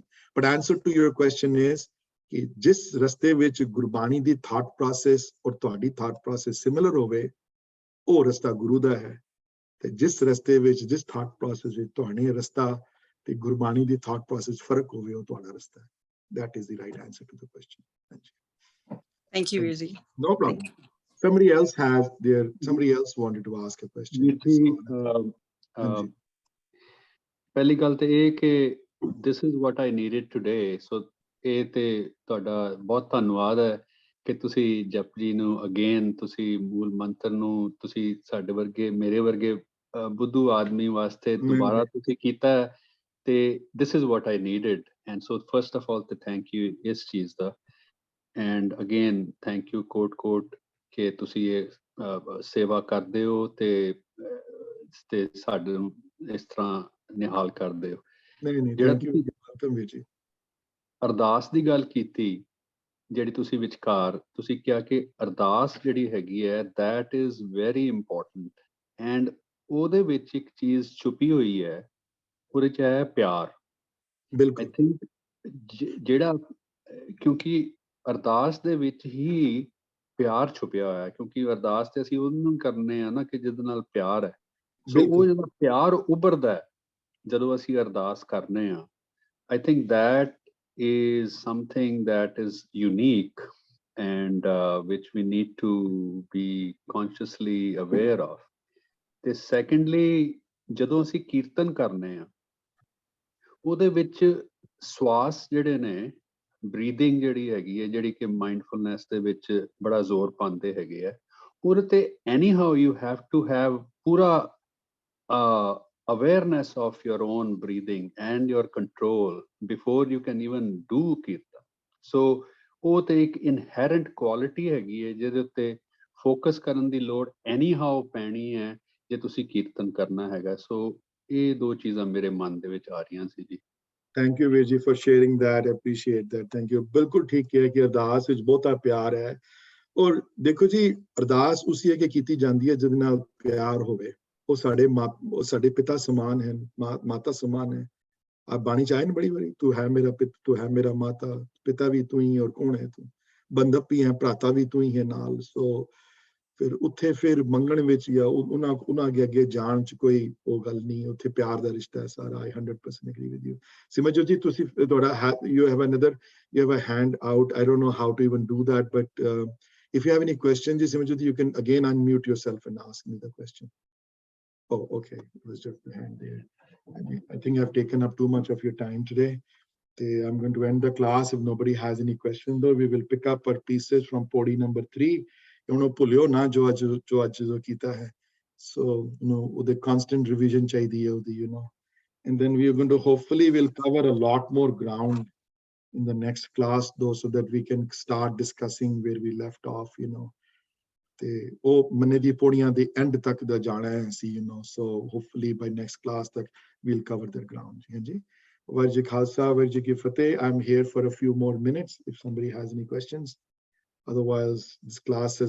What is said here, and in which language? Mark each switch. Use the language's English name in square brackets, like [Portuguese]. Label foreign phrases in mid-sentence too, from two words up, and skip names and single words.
[English] But answer to your question is [Punjabi] ਕਿ ਜਿਸ ਰਸਤੇ ਵਿੱਚ ਗੁਰਬਾਣੀ ਦੀ [English] thought process [Punjabi] ਔਰ ਤੁਹਾਡੀ [English] thought process similar [Punjabi] ਹੋਵੇ ਉਹ ਰਸਤਾ ਗੁਰੂ ਦਾ ਹੈ, ਤੇ ਜਿਸ ਰਸਤੇ ਵਿੱਚ ਜਿਸ [English] thought process [Punjabi] ਵਿੱਚ ਤੁਹਾਡੇ ਰਸਤਾ ਤੇ ਗੁਰਬਾਣੀ ਦੀ [English] thought process [Punjabi] ਫਰਕ ਹੋਵੇ ਉਹ ਤੁਹਾਡਾ ਰਸਤਾ ਹੈ। [English] That is the right answer to the question. Thank you, Virji. No problem. Somebody else wanted to ask a question. [Punjabi] ਪਹਿਲੀ ਗੱਲ ਤੇ ਇਹ ਕਿ [English] this is what I needed today. [Punjabi] So ਇਹ ਤੇ ਤੁਹਾਡਾ ਬਹੁਤ ਧੰਨਵਾਦ ਹੈ ਕਿ ਤੁਸੀਂ ਜਪਜੀ ਨੂੰ ਅਗੇਨ ਤੁਸੀਂ ਮੂਲ ਮੰਤਰ ਨੂੰ ਤੁਸੀਂ ਸਾਡੇ ਵਰਗੇ ਮੇਰੇ ਵਰਗੇ ਬੁੱਧੂ ਆਦਮੀ ਵਾਸਤੇ ਦੁਬਾਰਾ ਤੁਸੀਂ ਕੀਤਾ ਤੇ [English] this is what I needed. And so first of all, to thank you [Punjabi] ਇਸ ਚੀਜ਼ ਦਾ, [English] and again thank you [Punjabi] ਕੋਟ ਕਿ ਤੁਸੀਂ ਇਹ ਸੇਵਾ ਕਰਦੇ ਹੋ ਤੇ ਸਾਡੇ ਇਸ ਤਰ੍ਹਾਂ ਨਿਹਾਲ ਕਰਦੇ ਹੋ। ਨਹੀਂ ਅਰਦਾਸ ਦੀ ਗੱਲ ਕੀਤੀ ਜਿਹੜੀ ਤੁਸੀਂ ਵਿਚਕਾਰ ਤੁਸੀਂ ਕਿਹਾ ਕਿ ਅਰਦਾਸ ਜਿਹੜੀ ਹੈਗੀ ਹੈ [English] that is very important, and [Punjabi] ਉਹਦੇ ਵਿੱਚ ਇੱਕ ਚੀਜ਼ ਛੁਪੀ ਹੋਈ ਹੈ, ਉਹਦੇ ਚ ਹੈ ਪਿਆਰ। ਬਿਲਕੁਲ [English] I think [Punjabi] ਜਿਹੜਾ ਕਿਉਂਕਿ ਅਰਦਾਸ ਦੇ ਵਿੱਚ ਹੀ ਪਿਆਰ ਛੁਪਿਆ ਹੋਇਆ, ਕਿਉਂਕਿ ਅਰਦਾਸ ਤੇ ਅਸੀਂ ਉਹਨੂੰ ਕਰਨੇ ਆ ਨਾ ਕਿ ਜਿਹਦੇ ਨਾਲ ਪਿਆਰ ਹੈ। ਸੋ ਉਹ ਜਿਹੜਾ ਪਿਆਰ ਉੱਭਰਦਾ ਹੈ ਜਦੋਂ ਅਸੀਂ ਅਰਦਾਸ ਕਰਨੇ ਆ, [English] I think that is something that is unique and which we need to be consciously aware of. [Punjabi] ਤੇ secondly, ਜਦੋਂ ਅਸੀਂ ਕੀਰਤਨ ਕਰਨੇ ਆ ਉਹਦੇ ਵਿੱਚ ਸਵਾਸ ਜਿਹੜੇ ਨੇ, ਬਰੀਦਿੰਗ ਜਿਹੜੀ ਹੈਗੀ ਹੈ, ਜਿਹੜੀ ਕਿ ਮਾਈਂਡਫੁਲਨੈਸ ਦੇ ਵਿੱਚ ਬੜਾ ਜ਼ੋਰ ਪਾਉਂਦੇ ਹੈਗੇ ਆ, ਉਹਦੇ ਤੇ [English] anyhow you have to have [Punjabi] ਪੂਰਾ [English] awareness of your own breathing and your control before you can even do kirtan. [Punjabi] So ਉਹ ਤੇ ਇੱਕ [English] inherent quality [Punjabi] ਹੈਗੀ ਹੈ ਜਿਹਦੇ ਉੱਤੇ ਫੋਕਸ ਕਰਨ ਦੀ ਲੋੜ anyhow ਪੈਣੀ ਹੈ ਜੇ ਤੁਸੀਂ ਕੀਰਤਨ ਕਰਨਾ ਹੈਗਾ। ਸੋ ਇਹ ਦੋ ਚੀਜ਼ਾਂ ਮੇਰੇ ਮਨ ਦੇ ਵਿੱਚ ਆ ਰਹੀਆਂ ਸੀ ਜੀ। [English] Thank you, Virji, for sharing that. I appreciate that. Thank you. [Punjabi] ਬਿਲਕੁਲ ਠੀਕ ਹੈ ਕਿ ਅਰਦਾਸ ਵਿੱਚ ਬਹੁਤਾ ਪਿਆਰ ਹੈ, ਔਰ ਦੇਖੋ ਜੀ ਅਰਦਾਸ ਉਸੇ ਅੱਗੇ ਕੀਤੀ ਜਾਂਦੀ ਹੈ ਜਿਹਦੇ ਨਾਲ ਪਿਆਰ ਹੋਵੇ। ਉਹ ਸਾਡੇ ਪਿਤਾ ਸਮਾਨ ਹਨ, ਮਾਤਾ ਸਮਾਨ ਹੈ। ਆਪ ਬਾਣੀ ਚ ਆਏ ਨਾ ਬੜੀ ਵਾਰੀ, ਤੂੰ ਹੈ ਮੇਰਾ ਪਿਤਾ, ਤੂੰ ਹੈ ਮੇਰਾ ਮਾਤਾ, ਪਿਤਾ ਵੀ ਤੂੰ ਹੀ ਔਰ ਕੌਣ ਹੈ ਤੂੰ, ਬੰਧਪ ਵੀ ਹੈ, ਭਰਾਤਾ ਵੀ ਤੂੰ ਹੀ ਹੈ ਨਾਲ। ਸੋ ਫਿਰ ਉੱਥੇ ਫਿਰ ਮੰਗਣ ਵਿੱਚ ਜਾਂ ਉਹਨਾਂ ਅੱਗੇ ਜਾਣ ਚ ਕੋਈ ਉਹ ਗੱਲ ਨਹੀਂ, ਉੱਥੇ ਪਿਆਰ ਦਾ ਰਿਸ਼ਤਾ ਹੈ ਸਾਰਾ। [English] I 100% agree with you. [Punjabi] ਸਿਮਰਜੋਤ ਜੀ ਤੁਸੀਂ ਤੁਹਾਡਾ [English] you have a hand out. I don't know how to even do that, but if you have any questions, Simarjot, you can again unmute yourself and ask me the question. Oh, okay, it was just the hand there. I think I've taken up too much of your time today. I'm going to end the class. If nobody has any questions, though, we will pick up our pieces from podi number 3. [Punjabi] ਭੁੱਲਿਓ ਨਾ ਜੋ ਅੱਜ ਕੀਤਾ ਹੈ, [English] So, with the constant revision [Hindi] चाहिए है, [English] and then we are going to hopefully we'll cover a lot more ground in the next class though, so that we can start discussing where we left off, [Punjabi] ਤੇ ਉਹ ਮੰਨੇ ਦੀ ਪੌੜੀਆਂ ਦੇ end ਤੱਕ ਦਾ ਜਾਣਾ ਹੈ ਅਸੀਂ, [English] so hopefully by next class that we'll cover that ground. [Punjabi] ਹਾਂਜੀ, ਵਾਹਿਗੁਰੂ ਜੀ ਖਾਲਸਾ, ਵਾਹਿਗੁਰੂ ਜੀ ਕੀ ਫਤਿਹ. [English] I'm here for a few more minutes if somebody has any questions. Otherwise, this class is